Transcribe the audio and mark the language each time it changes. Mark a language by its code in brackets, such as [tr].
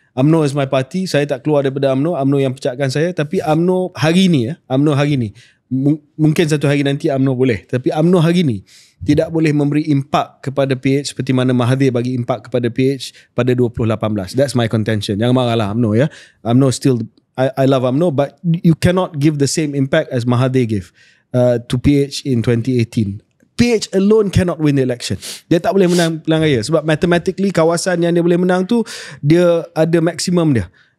[en] UMNO is my party. [ms] Saya tak keluar daripada UMNO. UMNO yang pecahkan saya. Tapi UMNO hari ni, UMNO hari ni Mungkin satu hari nanti UMNO boleh, tapi UMNO hari ni tidak boleh memberi impak kepada PH seperti mana Mahathir bagi impak kepada PH pada 2018. [en] That's my contention. [ms] Jangan marahlah UMNO ya. [en] UMNO still, I love UMNO, but you cannot give the same impact as Mahathir gave to PH in 2018. PH alone cannot win the election. [ms] Dia tak boleh menang pilihan raya sebab mathematically kawasan yang dia boleh menang tu dia ada maksimum dia.